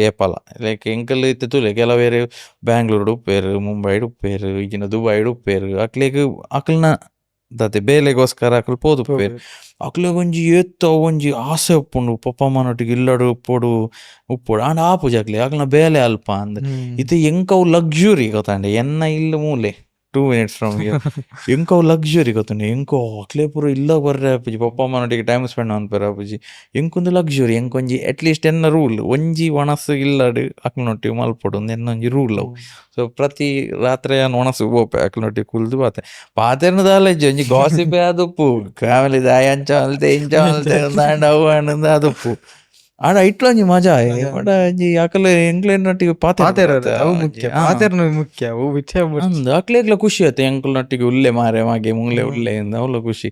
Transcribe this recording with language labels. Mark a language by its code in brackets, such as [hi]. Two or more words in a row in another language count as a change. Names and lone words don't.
[tcy] ಏಪಲ ಲೈಕ್ ಎಂಕಲ್ ಇತ್ತೆ ತುಲೆ ಕೆಲವೇರು ಬ್ಯಾಂಗ್ಳೂರ್ಡು ಉಪ್ಪೇರು ಮುಂಬೈಡು ಉಪ್ಪೇರು ಈಗಿನ ದುಬೈಡು ಉಪ್ಪೇರು ಅಕ್ಲೆಗ್ ಅಕ್ಲನ ದತ್ತೆ ಬೇಲೆಗೋಸ್ಕರ ಅಕ್ಲು ಪೋದು ಉಪ್ಪೇರು ಅಕ್ಲೆಗ್ ಒಂಜಿ ಏತ್ತ ಒಂಜಿ ಆಸೆ ಉಪ್ಪುಂಡು ಪಪ್ಪ ಅಮ್ಮನೊಟ್ಟಿಗೆ ಇಲ್ಲಡು ಉಪ್ಪೋಡು ಆಂಡ ಆಪುಜಿ ಅಕ್ಲೆ ಬೇಲೆ ಅಲ್ಪ ಅಂದ್ ಇದು ಎಂಕವು ಲಗ್ಜುರಿ ಗೊತ್ತಾಂಡೆ ಎನ್ನ ಇಲ್ಲ ಮೂಲೆ [en] 2 minutes from here [tcy] ಎಂಕೋ ಲಗ್ಜುರಿ ಗೊತ್ತುಂಡು ಎಂಕೋ ಅಕ್ಲೆ ಪೂರ ಇಲ್ಲ ಬರ್ರೆ ಆಪುಜಿ ಪಪ್ಪ ಅಮ್ಮನೊಟ್ಟಿಗೆ [en] time spend [tcy] ಮನ್ಪೇರ ಆಪುಜಿ ಎಂಕೊಂದು ಲಗ್ಜುರಿ ಎಂಕೊಂಜಿ ಅಟ್ಲೀಸ್ಟ್ ಎನ್ನ ರೂಲ್ ಒಂಜಿ ಒಣಸು ಇಲ್ಲಡು ಅಕ್ಲನೊಟ್ಟಿಗೆ ಮಲ್ಪೊಡು ಎನ್ನೊಂಜಿ ರೂಲ್ ಅವು. ಸೊ ಪ್ರತಿ ರಾತ್ರಿ ಒಣಸು ಬೋಪೆ ಅಕ್ಲನೊಟ್ಟಿಗೆ ಕುಲ್ದು ಪಾತೆರ್ನ ದಾಲೆಜ್ಜಿ ಒಂಜಿ ಗಾಸಿಪೆ ಆದುಪ್ಪು ಫ್ಯಾಮಿಲಿ ದಾಯ ಅಂಚ ಅಲ್ತೆ ಇಂಚ ಅಲ್ತೆ ದಾಂಡ ಅವು ಅನ್ನದ ಆದುಪ್ಪು ಆಡ ಇಟ್ಲೊಂಜಿ ಮಜಾ ಆಡ ಒಂಜಿ ಅಕಲೆ ಎಂಕ್ಲೆನೊಟ್ಟಿಗೆ ಮುಖ್ಯ ಅಕ್ಲೆಗ್ಲ ಖುಷಿ ಆಯ್ತು ಎಂಕ್ಲನೊಟ್ಟಿಗೆ ಉಲ್ಲೆ ಮಾರೆ ಮಾಗೆ ಮುಂಗ್ಲೆ ಉಲ್ಲೆ ಇಂದ ಅವಳ ಖುಷಿ.